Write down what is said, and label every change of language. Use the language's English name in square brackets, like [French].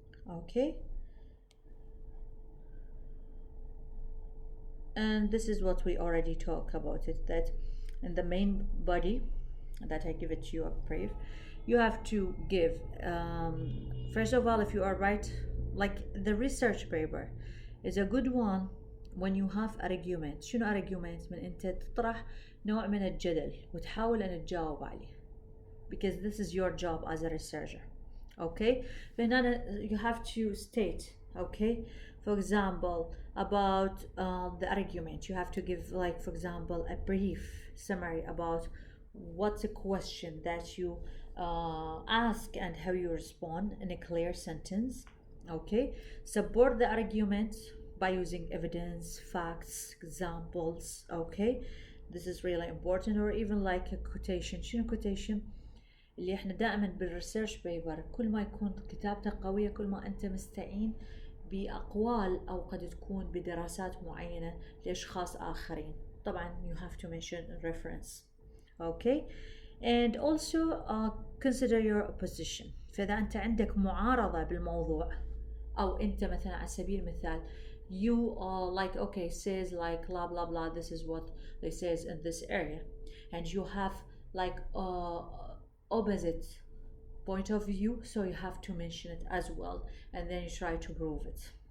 [English] Okay, and this is what we already talked about it, that in the main body that I give it to you a brief, you have to give first of all, if you are right, like the research paper is a good one when you have argument. [Arabic] شنو argument؟ من انت تطرح نوع من الجدل وتحاول ان تجاوب عليه, [English] because this is your job as a researcher. Okay, [Arabic] فهنا [English] you have to state, okay, for example about the argument you have to give, like for example a brief summary about what's a question that you ask and how you respond in a clear sentence. Okay, support the argument by using evidence, facts, examples. Okay, this is really important. Or even like a quotation. [Arabic] شنو quotation؟ اللي احنا دائما بالريسيرش بيبر كل ما يكون كتابتك قوية كل ما انت مستعين بأقوال أو قد تكون بدراسات معينة لأشخاص آخرين. [English] طبعا you have to mention a reference. Okay, and also consider your opposition. [Arabic] فإذا أنت عندك معارضة بالموضوع أو أنت مثلا على سبيل المثال [English] you are like okay says like blah blah blah, this is what they says in this area, and you have like opposite point of view, so you have to mention it as well and then you try to prove it.